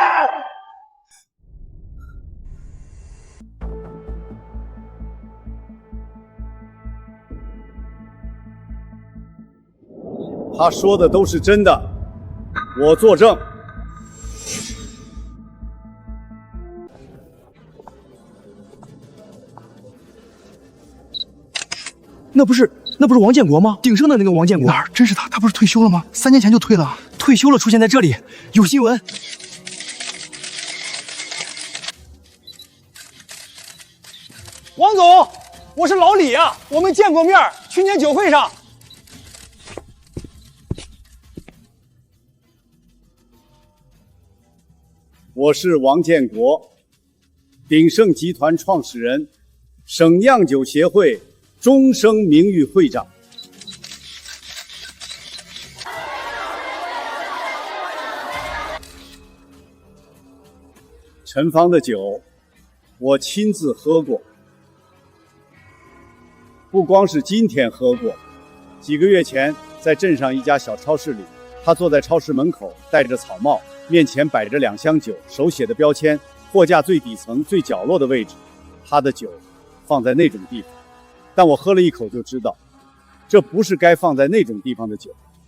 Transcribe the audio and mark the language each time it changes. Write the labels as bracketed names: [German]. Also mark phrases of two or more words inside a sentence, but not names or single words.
[Chinese] 他說的都是真的，我作證。那不是王建國嗎？鼎盛的那個王建國。哪兒？真是他？他不是退休了嗎？3年前就退了。退休了，出現在這裡，有新聞。王總，我是老李啊，我們見過面，去年酒會上。我是王建國，鼎盛集團創始人，省釀酒協會終生名譽會長。陈芳的酒，我亲自喝过，不光是今天喝过，几个月前在镇上一家小超市里，他坐在超市门口，戴着草帽，面前摆着2箱酒，手写的标签，货架最底层最角落的位置，他的酒放在那种地方，但我喝了一口就知道，这不是该放在那种地方的酒。